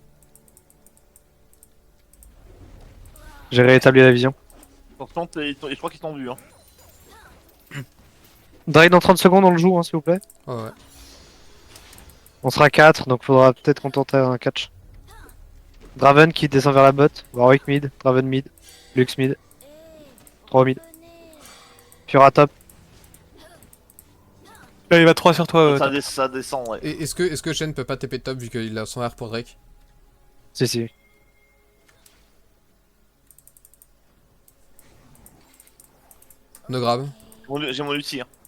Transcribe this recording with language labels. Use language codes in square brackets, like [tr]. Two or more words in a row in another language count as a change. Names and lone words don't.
[fr] J'ai rétabli la vision. Attention, je crois qu'ils t'ont vu. Hein. Drake dans 30 secondes, on le joue, hein, s'il vous plaît. Ouais, ouais. On sera 4, donc faudra peut-être qu'on tente un catch. Draven qui descend vers la bot. Warwick mid, Draven mid, Lux mid, 3 mid. Fiora top. Là, il va 3 sur toi. Ça descend, ouais. Et est-ce que Shen peut pas TP top vu qu'il a son R pour Drake? Si, si. [en] No grab. [fr] J'ai mon ulti. Hein.